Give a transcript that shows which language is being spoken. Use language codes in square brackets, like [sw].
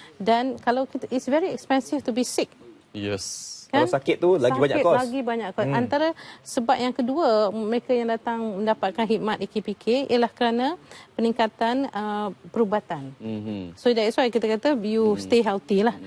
[ms] Dan kalau [en] it's very expensive to be sick. Yes. [ms] Kan? Kalau sakit tu lagi banyak kos. Lagi banyak kos. Antara sebab yang kedua mereka yang datang mendapatkan khidmat AKPK ialah kerana peningkatan perubatan. [en] So that's why [ms] kita kata [en] you stay healthy [ms] lah.